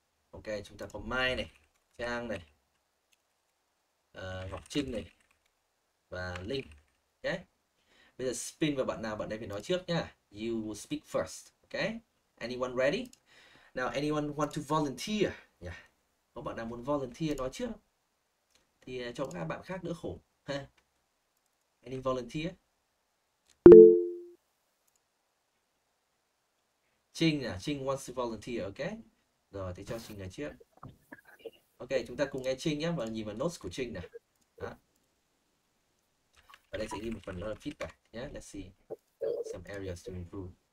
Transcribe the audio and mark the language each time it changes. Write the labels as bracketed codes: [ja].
[vi] Ok, chúng ta có Mai này, Trang này, Ngọc Trinh này và Linh. Okay. Bây giờ spin vào bạn nào, bạn ấy phải nói trước nhá. [en] You will speak first. Okay. Anyone ready? Now, anyone want to volunteer? Yeah. [vi] Có bạn nào muốn volunteer nói trước? Thì cho các bạn khác đỡ khổ. [en] Ha. Any volunteer? Trinh à, Trinh wants to volunteer, okay? [vi] Rồi, thì cho Trinh nói trước. Ok, chúng ta cùng nghe Trinh nhé và nhìn vào notes của Trinh này. Đó. Ở đây sẽ ghi một phần đó là feedback nhé. [en] Let's see some areas to improve.